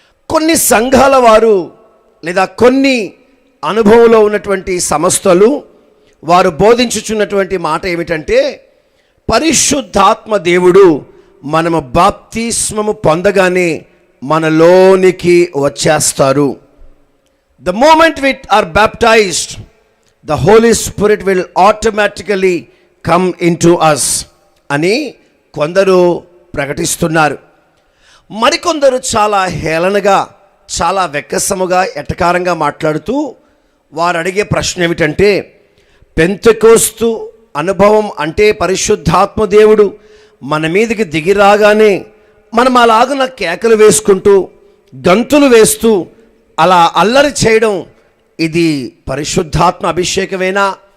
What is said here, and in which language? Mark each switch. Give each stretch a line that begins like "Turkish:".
Telugu: కొన్ని సంఘాల వారు లేదా కొన్ని అనుభవంలో ఉన్నటువంటి సంస్థలు వారు బోధించుచున్నటువంటి మాట ఏమిటంటే పరిశుద్ధాత్మ దేవుడు మనము బాప్తిస్మము పొందగానే మనలోనికి వచ్చేస్తారు.
English: The moment we are baptized, the Holy Spirit will automatically come into us
Telugu: అని కొందరు ప్రకటిస్తున్నారు. మరికొందరు చాలా హేళనగా, చాలా వెక్కసముగా, ఎటకారంగా మాట్లాడుతూ వారు అడిగే ప్రశ్న ఏమిటంటే, పెంతెకోస్తు అనుభవం అంటే పరిశుద్ధాత్మ దేవుడు మన మీదకి దిగి రాగానే మనం అలాగున కేకలు వేసుకుంటూ, గంతులు వేస్తూ అలా అల్లరి చేయడం, ఇది పరిశుద్ధాత్మ అభిషేకమేనా?